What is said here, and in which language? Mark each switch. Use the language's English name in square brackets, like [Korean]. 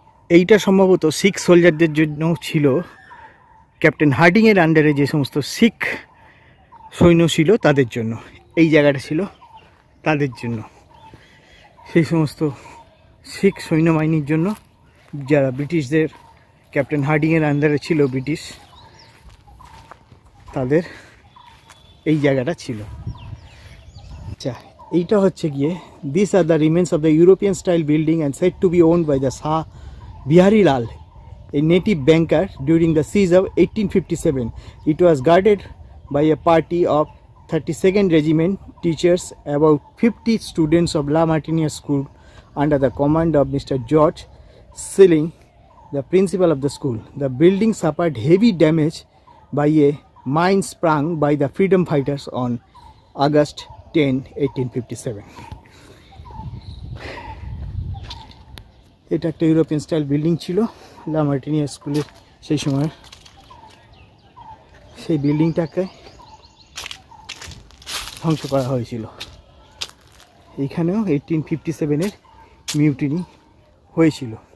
[Bangla] এইটা সম্ভবত শিখ সোলজারদের জন্য ছিল, ক্যাপ্টেন হার্ডিংয়ের আন্ডারে যে সমস্ত শিখ সৈন্য ছিল তাদের জন্য এই জায়গাটা ছিল, তাদের জন্য, সেই সমস্ত শিখ সৈন্যবাহিনীর জন্য যারা ব্রিটিশদের ক্যাপ্টেন হার্ডিংয়ের আন্ডারে ছিল, ব্রিটিশ, তাদের এই জায়গাটা ছিল। আচ্ছা, এইটা হচ্ছে গিয়ে [English] This are the remains of the European style building and said to be owned by the Shah Bihari Lal, a native banker, during the siege of 1857. It was guarded by a party of 32nd Regiment teachers, about 50 students of La Martiniere School under the command of Mr. George Silling, the principal of the school. The building suffered heavy damage by a mine sprung by the freedom fighters on August 10, 1857. [Bangla] এটা একটা European style building ছিল, লা মার্টিনিয়ার স্কুলের সেই সময়। সেই বিল্ডিংটাকে ধ্বংস করা হয়েছিল। এইখানেও 1857-এর মিউটিনি হয়েছিল।